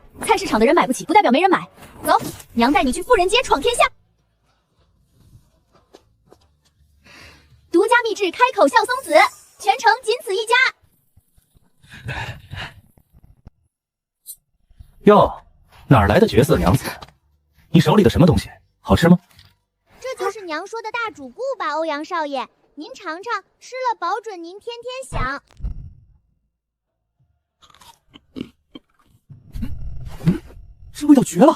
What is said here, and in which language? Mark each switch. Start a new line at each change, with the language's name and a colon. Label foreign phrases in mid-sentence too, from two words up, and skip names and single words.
Chinese: 菜市場的人買不起，不代表沒人買。走，娘帶你去富人街闖天下。獨家秘製開口笑松子，全城僅此一家。喲，哪兒來的絕色娘子？你手裡的什麼東西？好吃嗎？這就是娘說的大主顧吧，歐陽少爺，您嘗嘗，吃了保準您天天想。這味道絕了！